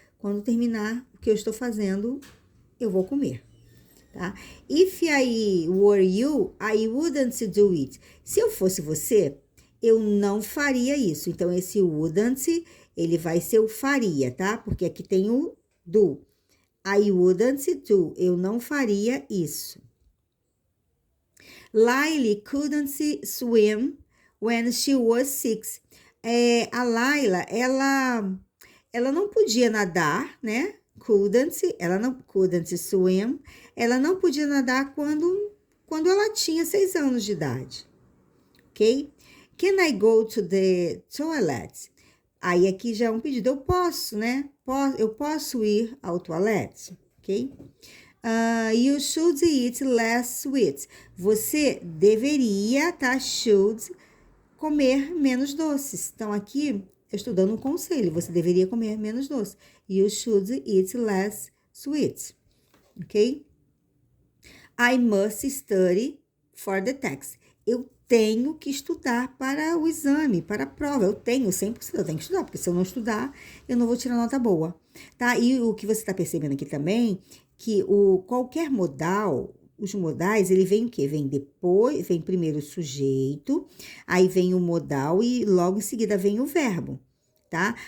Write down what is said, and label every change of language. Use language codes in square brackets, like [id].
[pt] Quando terminar o que eu estou fazendo, eu vou comer, tá? [en] If I were you, I wouldn't do it. [pt] Se eu fosse você, eu não faria isso. Então, esse wouldn't, ele vai ser o faria, tá? Porque aqui tem o do. I wouldn't do. Eu não faria isso. [en] Lily couldn't swim when she was 6. [pt] A Laila, ela não podia nadar, né? Couldn't swim. Ela não podia nadar quando ela tinha 6 anos de idade, ok? Can I go to the toilet? Aí aqui já é um pedido, eu posso, né? Eu posso ir ao toalete, ok? [en] You should eat less sweet. [pt] Você deveria, tá? Should comer menos doces. Então, aqui eu estou dando um conselho. Você deveria comer menos doce. [en] You should eat less sweet. Ok? I must study for the test. [pt] Eu tenho que estudar para o exame, para a prova. Eu tenho 100%, eu tenho que estudar, porque se eu não estudar, eu não vou tirar nota boa. Tá? E o que você está percebendo aqui também, que qualquer modal, os modais, ele vem o quê? Vem primeiro o sujeito, aí vem o modal e logo em seguida vem o verbo, tá?